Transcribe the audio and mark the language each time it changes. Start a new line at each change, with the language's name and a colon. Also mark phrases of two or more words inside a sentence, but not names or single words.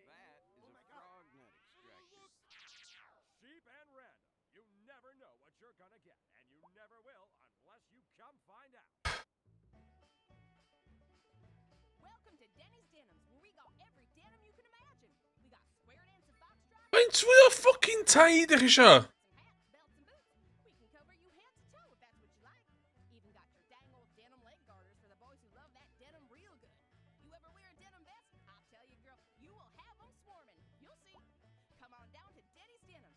English: That is a frog nut extractor. Cheap and random. You never know what you're gonna get, and you never will unless you come find out. Welcome to Denny's Denims, where we got every denim you can imagine. We got square dance and foxtrot.
Welsh: Faint fwy o fucking taid ych eisiau?
English: Some hats, belts, and boots. We can cover you head to toe if that's what you like. Even got your dang old denim leg garters for the boys who love that denim real good. You ever wear a denim vest? I'll tell you, girl, you will have them swarming. You'll see. Come on down to Denny's Denims.